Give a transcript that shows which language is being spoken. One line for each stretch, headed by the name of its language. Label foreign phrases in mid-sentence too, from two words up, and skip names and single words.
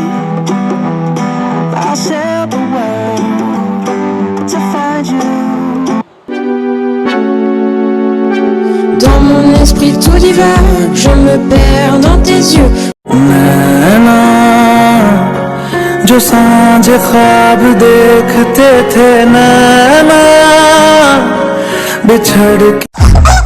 English: I'll sail the world to find you.
French: Dans mon esprit tout divague, je me perds dans tes yeux.
Hindi: नैना जो सांझ ख्वाब देखते थे, नैना बिछड़ के